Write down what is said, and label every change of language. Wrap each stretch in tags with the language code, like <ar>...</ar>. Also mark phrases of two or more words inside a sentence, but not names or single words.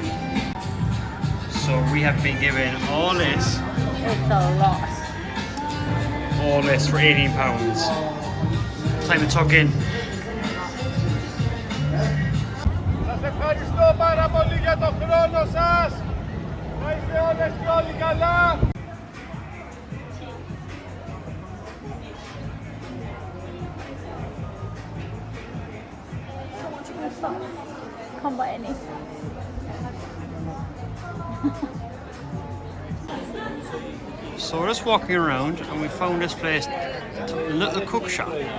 <en>So we have been given all this it's a lot. for £18. Time to tuck in.</en> <el>Σας ευχαριστώ πάρα πολύ για τον χρόνο σας. Να είστε όλες και όλοι καλά.</el> <en>So much good stuff. Can't buy any. So we're just walking around and we found this place, a little cook shop.</en>